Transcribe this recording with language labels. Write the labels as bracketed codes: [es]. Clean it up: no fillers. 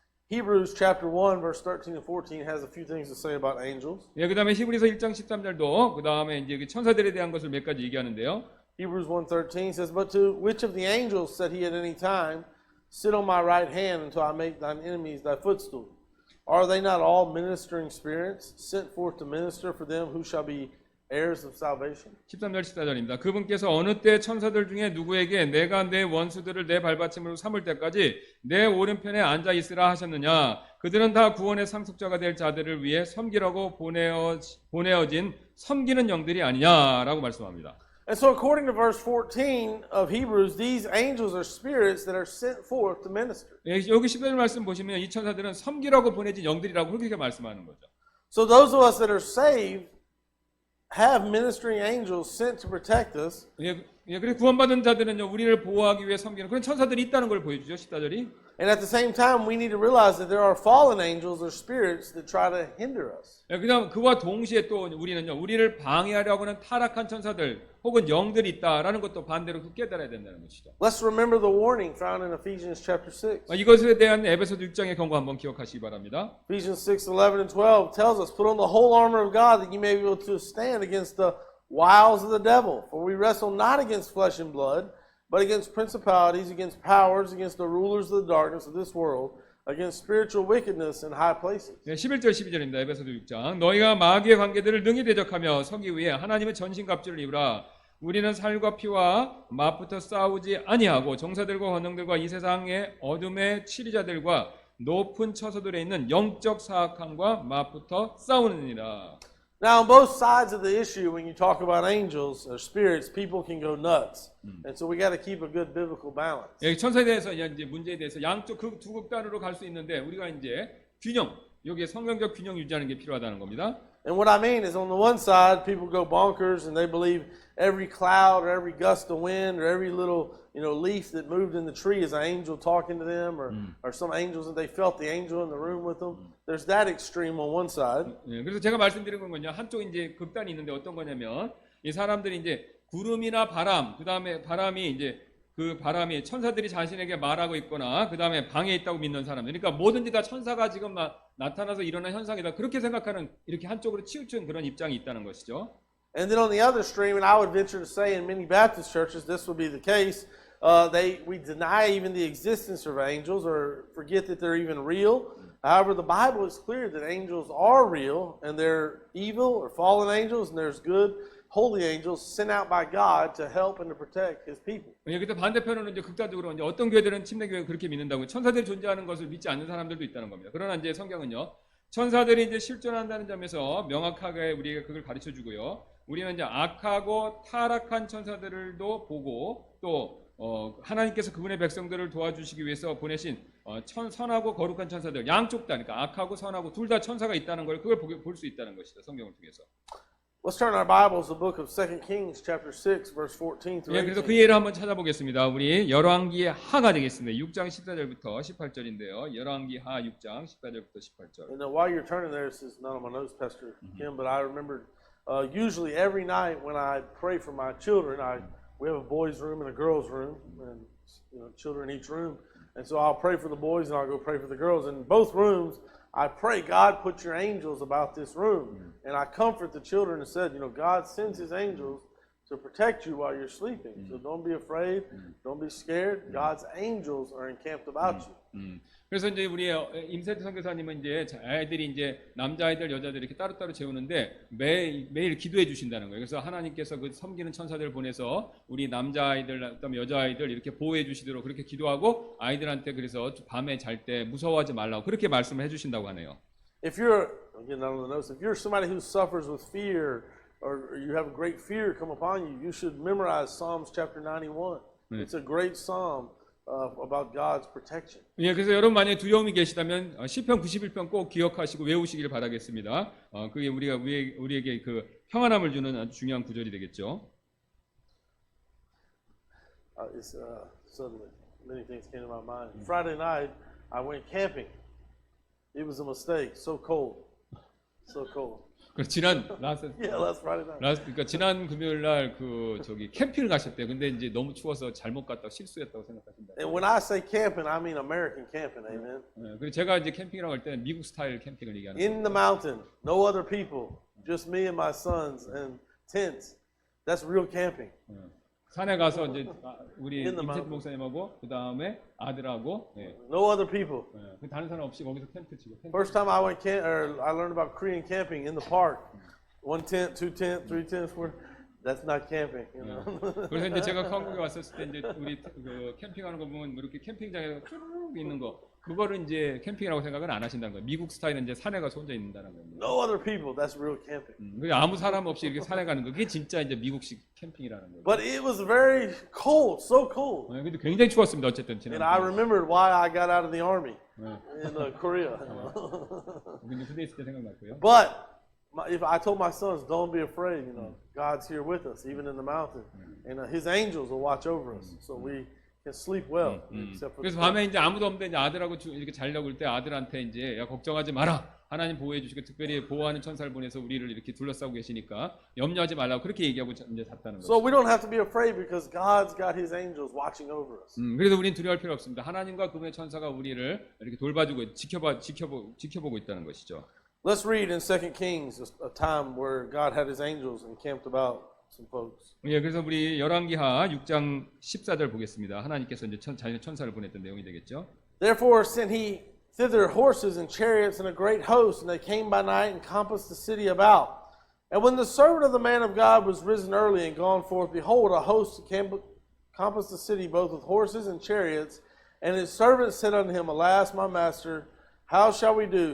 [en] Hebrews chapter 1 verse 13 and 14 has a few things to say about angels. [ko] 예, 그다음에 히브리서 1장 13절도 그다음에 이제 천사들에 대한 것을 몇 가지 얘기하는데요. [en] Hebrews 1:13 says, But to which of the angels said he at any time, Sit on my right hand until I make thine enemies thy footstool? Are they not all ministering spirits, sent forth to minister for them who shall be heirs of salvation? [ko] 13절 14절입니다. 그분께서 어느 때 천사들 중에 누구에게 내가 내 원수들을 내 발받침으로 삼을 때까지 내 오른편에 앉아 있으라 하셨느냐? 그들은 다 구원의 상속자가 될 자들을 위해 섬기라고 보내어진 섬기는 영들이 아니냐라고 말씀합니다. [en] And so according to verse 14 of Hebrews, these angels are spirits that are sent forth to minister. [ko] 예, 여기 14절 말씀 보시면 이 천사들은 섬기라고 보내진 영들이라고 그렇게 말씀하는 거죠. [en] So those of us that are saved have ministering angels sent to protect us. [ko] 예, 그래서 구원받은 자들은요 우리를 보호하기 위해 섬기는 그런 천사들이 있다는 걸 보여주죠. 14절이. [en] And at the same time, we need to realize that there are fallen angels or spirits that try to hinder us. [ko] 예, 그다음 그와 동시에 또 우리는요 우리를 방해하려고 하는 타락한 천사들 혹은 영들이 있다라는 것도 반대로 깨달아야 된다는 것이죠. [en] Let's remember the warning found in Ephesians chapter 6. [ko] 이것에 대한 에베소서 6장의 경고 한번 기억하시기 바랍니다. [en] Ephesians 6:11 and 12 tells us, Put on the whole armor of God that you may be able to stand against the wiles of the devil. For we wrestle not against flesh and blood, but against principalities, against powers, against the rulers of the darkness of this world, against spiritual wickedness in high places. [ko] 네, 11절 12절입니다. 에베소서 6장. 너희가 마귀의 관계들을 능히 대적하며 서기 위해 하나님의 전신갑주를 입으라. 우리는 살과 피와 맛부터 싸우지 아니하고 정사들과 권능들과 이 세상의 어둠의 치리자들과 높은 처소들에 있는 영적 사악함과 맛부터 싸우느니라. [en] Now, on both sides of the issue, when you talk about angels or spirits, people can go nuts. And so we got to keep a good biblical balance. [ko] 예, 천사에 대해서 이제 문제에 대해서 양쪽 그 두 극단으로 갈 수 있는데 우리가 이제 균형, 여기에 성경적 균형 유지하는 게 필요하다는 겁니다. [en] And what I mean is, on the one side, people go bonkers and they believe every cloud or every gust of wind or every little, leaf that moved in the tree is an angel talking to them, or some angels that they felt the angel in the room with them. There's that extreme on one side. [ko] 예, 그래서 제가 말씀드린 건요, 한쪽 이제 극단이 있는데 어떤 거냐면 이 사람들이 이제 구름이나 바람, 그 다음에 바람이 이제 그 바람이 천사들이 자신에게 말하고 있거나 그 다음에 방에 있다고 믿는 사람들, 그러니까 뭐든지 다 천사가 지금 나타나서 일어난 현상이다, 그렇게 생각하는, 이렇게 한쪽으로 치우친 그런 입장이 있다는 것이죠. [en] And then on the other extreme, and I would venture to say in many Baptist churches this would be the case, we deny even the existence of angels or forget that they're even real. However, the Bible is clear that angels are real, and they're evil or fallen angels, and there's good holy angels sent out by God to help and to protect His people. [ko] 예, 근데 반대편으로는 이제 극단적으로 이제 어떤 교회들은 침례교회가 그렇게 믿는다고, 천사들이 존재하는 것을 믿지 않는 사람들도 있다는 겁니다. 그러나 이제 성경은요, 천사들이 이제 실존한다는 점에서 명확하게 우리에게 그걸 가르쳐 주고요. 우리는 이제 악하고 타락한 천사들도 보고 또 하나님께서 그분의 백성들을 도와주시기 위해서 보내신 선하고 거룩한 천사들, 양쪽 다, 그러니까 악하고 선하고 둘 다 천사가 있다는 걸, 그걸 볼 수 있다는 것이죠, 성경을 통해서. [en] Let's turn our Bibles to the book of 2 Kings, chapter 6, verse 14 through [ko] 예, 그래서 [en] 18. [ko] 그 예를 한번 찾아보겠습니다. 우리 열왕기의 하가 되겠습니다. 6장 14절부터 18절인데요. 열왕기 하 6장 14절부터 18절. [en] And while you're turning there, this is not on my notes, Pastor Kim, but I remembered usually every night when I pray for my children, we have a boys' room and a girls' room, and children in each room. And so I'll pray for the boys and I'll go pray for the girls. In both rooms, I pray, God, put your angels about this room. And I comfort the children and said, God sends His angels to protect you while you're sleeping. So don't be afraid. Don't be scared. God's angels are encamped about you. [ko] 그래서 이제 우리 임세트 선교사님은 이제 아이들이 이제 남자아이들, 여자들 이렇게 따로따로 재우는데 매일 기도해 주신다는 거예요. 그래서 하나님께서 그 섬기는 천사들을 보내서 우리 남자아이들, 그다음에 여자아이들 이렇게 보호해 주시도록 그렇게 기도하고 아이들한테 그래서 밤에 잘 때 무서워하지 말라고 그렇게 말씀을 해 주신다고 하네요. [en] If you're, again, not on the notes, if you're somebody who suffers with fear or you have a great fear come upon you, you should memorize Psalms chapter 91. It's a great psalm about God's protection. [ko] 예, 그래서 여러분 만약에 두려움이 계시다면 시편 91편 꼭 기억하시고 외우시길 바라겠습니다. 그게 우리에게 그 평안함을 주는 아주 중요한 구절이 되겠죠. [en] Suddenly, many things came to my mind. Friday night, I went camping. It was a mistake. So cold. So cold. last Friday night. [ko] 그러니까 지난 금요일 날 캠핑을 가셨대요. 근데 이제 너무 추워서 잘못 갔다고 실수했다고 생각하신다. [en] And when I say camping, I mean American camping, amen. [ko] 그리고 제가 이제 캠핑이라고 할 때는 미국 스타일 캠핑을 얘기하는 거예요. [en] In the mountain, no other people, just me and my sons and tents. That's real camping. [ko] 산에 가서 이제 우리 임세트 목사님하고 그 다음에 아들하고 [en] No other people. [ko] 다른 사람 없이 거기서 텐트 치고. [en] First time I went I learned about Korean camping in the park. 1 tent, 2 tent, 3 tents. That's not camping. [ko] 그래서 이제 제가 한국에 왔었을 때 이제 우리 그 캠핑하는 거 보면 이렇게 캠핑장에 쭉 있는 거, 그거를 이제 캠핑이라고 생각은 안 하신다는 거예요. 미국 스타일은 이제 산에 가서 혼자 있는다는 겁니다. [en] No other people. That's real camping. [ko] 그게 아무 사람 없이 이렇게 산에 가는 거, 그게 진짜 이제 미국식 캠핑이라는 거예요. [en] But it was very cold, so cold. [ko] 근데 굉장히 추웠습니다. 어쨌든 지난. [en] And I remembered why I got out of the army in Korea. [ko] 근데 군대 있을 때 생각났고요. [en] But if I told my sons, don't be afraid, God's here with us, even in the mountain, and His angels will watch over us, so we can sleep well. Except for [ko] 그래서 밤에 이제 아무도 없는데 이제 아들하고 이렇게 자려고 할 때 아들한테 이제 야 걱정하지 마라. 하나님 보호해 주시고 특별히 보호하는 천사를 보내서 우리를 이렇게 둘러싸고 계시니까 염려하지 말라고 그렇게 얘기하고 이제 잤다는 [en] So [ko] 거죠. [en] we don't have to be afraid because God's got His angels watching over us. [ko] 그래서 우리는 두려워할 필요 없습니다. 하나님과 그분의 천사가 우리를 이렇게 돌봐주고 지켜보고 있다는 것이죠. [en] Let's read in 2 Kings a time where God had His angels encamped about some folks. [ko] 예, 그래서 우리 열왕기하 6장 14절 보겠습니다. 하나님께서 이제 자신의 천사를 보냈던 내용이 되겠죠. [en] Therefore sent He thither horses and chariots and a great host, and they came by night and compassed the city about. And when the servant of the man of God was risen early and gone forth, behold, a host compassed the city both with horses and chariots. And his servant said unto him, Alas, my master, how shall we do?